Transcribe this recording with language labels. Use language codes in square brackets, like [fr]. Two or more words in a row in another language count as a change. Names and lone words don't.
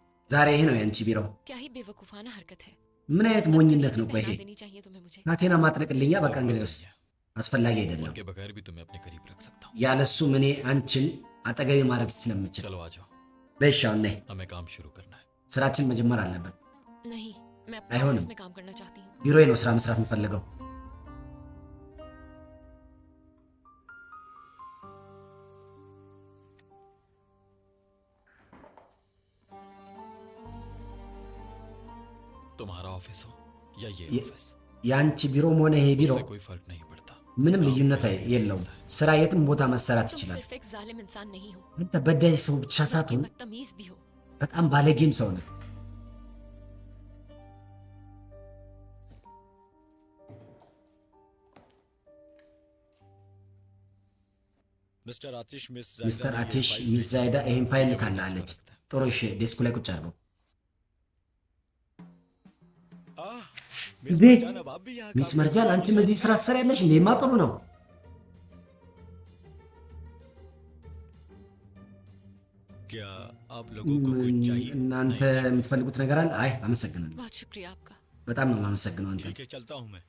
[am] ዛሬ ይሄ ነው ያንቺ ቢሮ። [hi] क्या ही बेवकूफाना हरकत है। [am] ምን አይነት ሞኝነት ነው ቆይ ይሄ? [hi] देनी चाहिए तुम्हें मुझे। [am] ካቴና ማጥለቅልኛ በቃ እንግዲያውስ አስፈላጊ አይደለም። [hi] उनके बगैर भी तुम्हें अपने करीब रख सकता हूँ। [am] ያለሱ እኔ አንቺን አጠገቤ ማድረግ ስለምችል [hi] चलो आ जाओ, [am] በሻው ነይ [hi] हमें काम शुरू करना है। [am] ስራችን መጀመር አለብን። [hi] नहीं, मैं अपने [am] አይሆንም። [hi] ऑफिस में काम करना चाहती हूँ। [am] ቢሮዬ ነው ስራ መስራት የምፈልገው። [hi] तुम्हारा ऑफिस हो या ये ये- ऑफिस, [am] የአንቺ ቢሮም ሆነ ይሄ ቢሮ [hi] उससे कोई फर्क नहीं पड़ता। [am] ምንም ልዩነት የለውም። ስራ የትም ቦታ መሰራት [hi] तुम [am] ይችላል። [hi] सिर्फ एक जालिम इंसान नहीं हो, [am] አንተ በዳይ ሰው ብቻ [hi] बल्कि [am] ሳትሆን [hi] बदतमीज भी हो। [am] በጣም ባለጌም ሰው ነህ። [hi] मिस्टर आतिश मिस [am] ሚስተር አቲሽ ሚስ ዛይዳ ይሄን ፋይል ልካላለች። ጥሩ እሺ፣ ዴስኩ ላይ ቁጭ አድርገው። [hi] मिस बे- मर्जान, अब आप भी यहाँ [am] ሚስ [hi] काम [am] መርጃል [hi] करती [am] አንቺ [hi] हैं? [am] በዚህ ስራ ትሰሪያለሽ እንዴ? ማ ጥሩ ነው። [hi] क्या आप लोगों को कुछ चाहिए? [am] እናንተ የምትፈልጉት ነገር አለ? አይ አመሰግናለሁ። [hi] बहुत शुक्रिया आपका। [am] በጣም ነው የማመሰግነው አንተ። [hi] ठीक है, चलता हूँ मैं।